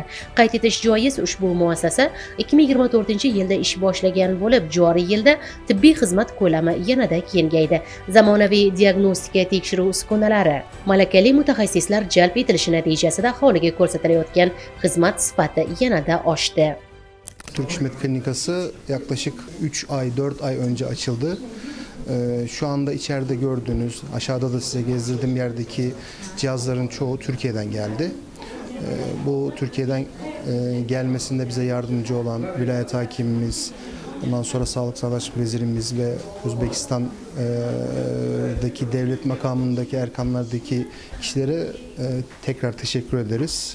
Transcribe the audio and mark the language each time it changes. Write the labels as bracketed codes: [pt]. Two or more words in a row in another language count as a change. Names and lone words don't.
[uz] Qayd etish joiz, ushbu muassasa 2024-yilda ish boshlagan bo'lib, joriy yilda tibbiy xizmat ko'lami yanada kengaydi. Zamonaviy diagnostika tekshiruv uskunalari, malakali mutaxassislar jalb etilishi natijasida aholiga ko'rsatilayotgan xizmat sifati yanada oshdi. [tr] Turkish Med klinikası yaklaşık 3 ay, 4 ay önce açıldı. Şu anda içeride gördüğünüz, aşağıda da size gezdirdiğim yerdeki cihazların çoğu Türkiye'den geldi. Bu Türkiye'den gelmesinde bize yardımcı olan vilayet hakimimiz, ondan sonra Sağlık Savaş Vezirimiz ve Özbekistan'daki devlet makamındaki erkanlardaki kişilere tekrar teşekkür ederiz.